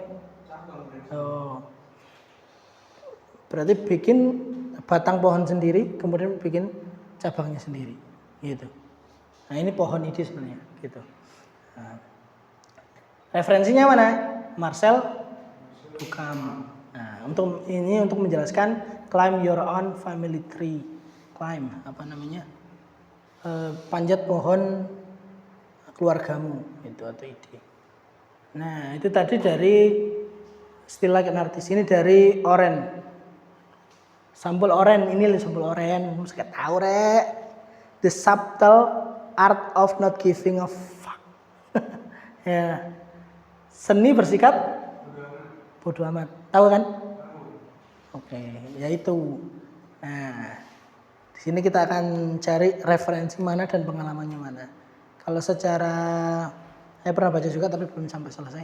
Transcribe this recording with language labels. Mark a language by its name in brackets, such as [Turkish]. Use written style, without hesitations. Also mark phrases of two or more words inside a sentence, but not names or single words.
[Indonesian] Oh, berarti bikin batang pohon sendiri, kemudian bikin cabangnya sendiri gitu. Nah ini pohon ide sebenarnya gitu. Nah, referensinya mana? Marcel Duchamp. Nah, untuk menjelaskan [English] climb your own family tree. [Indonesian] Climb panjat pohon keluargamu itu atau ide. Nah, itu tadi dari Still Like an Artist. Ini dari Oren. Sampul Oren, ini sampul Oren. Mesti tahu rek. The Subtle Art of Not Giving a Fuck. Ya. Seni bersikap bodoh amat. Tahu kan? Oke, ya itu. Nah, di sini kita akan cari referensi mana dan pengalamannya mana. Kalau secara saya pernah baca juga tapi belum sampai selesai.